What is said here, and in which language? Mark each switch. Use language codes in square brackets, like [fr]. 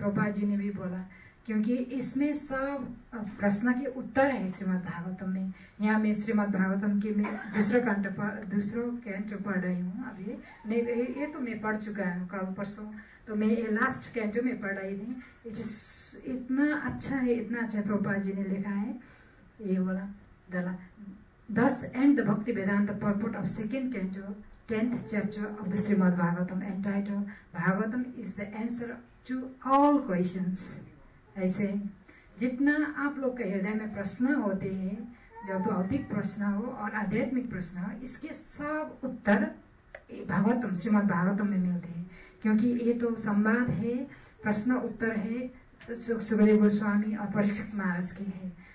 [hi] प्रभुपाद जी ने भी बोला, क्योंकि इसमें सब प्रश्न के उत्तर है श्रीमद् भागवतम में। यहाँ मैं श्रीमद् भागवतम के मैं दूसरा कैंटो पढ़ रही हूँ अभी। नहीं, ये तो मैं पढ़ चुका हूँ कल परसों, तो मैं ये लास्ट कैंटो में पढ़ रही थी। इतना अच्छा है, इतना अच्छा प्रभुपाद जी ने लिखा है। ये बोला [en] Thus end the Bhakti Vedanta purport of 2nd canto, 10th chapter of the Srimad Bhagavatam, entitled Bhagavatam is the answer to all questions। [hi] ऐसे जितना आप लोग के हृदय में प्रश्न होते हैं, जो भौतिक प्रश्न हो और आध्यात्मिक प्रश्न हो, इसके सब उत्तर भागवतम, श्रीमद् भागवतम में मिलते हैं। क्योंकि ये तो संवाद है, प्रश्न उत्तर है, सुखदेव गोस्वामी और परीक्षित महाराज के है।